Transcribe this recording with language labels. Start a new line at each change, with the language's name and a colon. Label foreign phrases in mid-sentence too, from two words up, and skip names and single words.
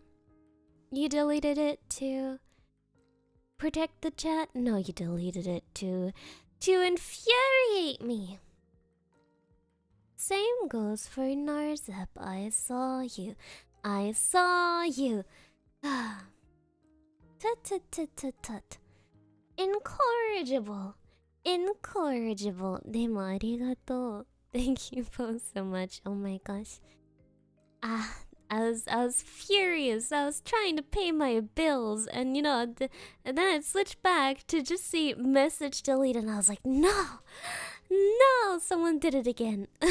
English: You deleted it to protect the chat? No, you deleted it to infuriate me. Same goes for Narzeb. I saw you. I saw you. Tut tut tut tut tut. Incorrigible. Incorrigible.
Japanese: でもありがとう.
English: Thank you both so much. Oh my gosh. I was furious. I was trying to pay my bills, and you know, and then I switched back to just see message delete, and I was like, no, no, someone did it again.